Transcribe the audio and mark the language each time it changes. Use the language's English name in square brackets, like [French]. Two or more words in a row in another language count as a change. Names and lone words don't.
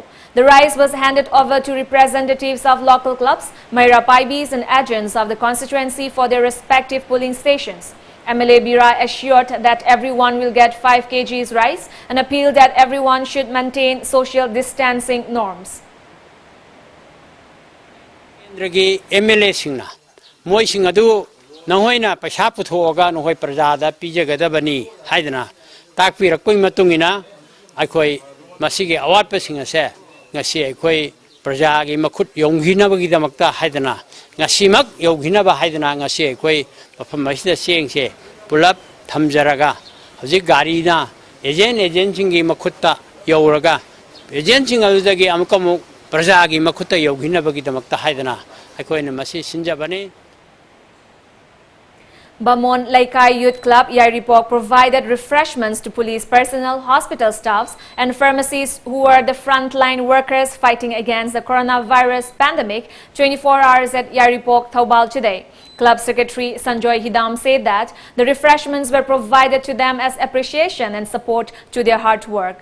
[English] The rice was handed over to representatives of local clubs, Mayra Paibis and agents of the constituency for their respective polling stations. MLA Bira assured that everyone will get 5 kgs rice and appealed that everyone should maintain social distancing norms. [Manipuri] MLA singna moi singadu nahoina paisa puthoga nohoi prajada pijagadabani haidana takpirakoi matungina aikoi masige awat pasinga se ngasi aikoi prajagi makhut yonghinabagi damakta haidana ngasimak yonghinaba haidana ngasi aikoi mafam masida sengse pulap thamjaraga hojik gari na agent singi makhutta yawraga agent sing adudagi amkamu prajagi makhutta yonghinabagi damakta haidana aikoi na masi sinjabani. [English] Bamon Laikai Youth Club Yairipok provided refreshments to police personnel, hospital staffs and pharmacists who are the frontline workers fighting against the coronavirus pandemic 24 hours at Yairipok, Thaubal today. Club Secretary Sanjoy Hidam said that the refreshments were provided to them as appreciation and support to their hard work.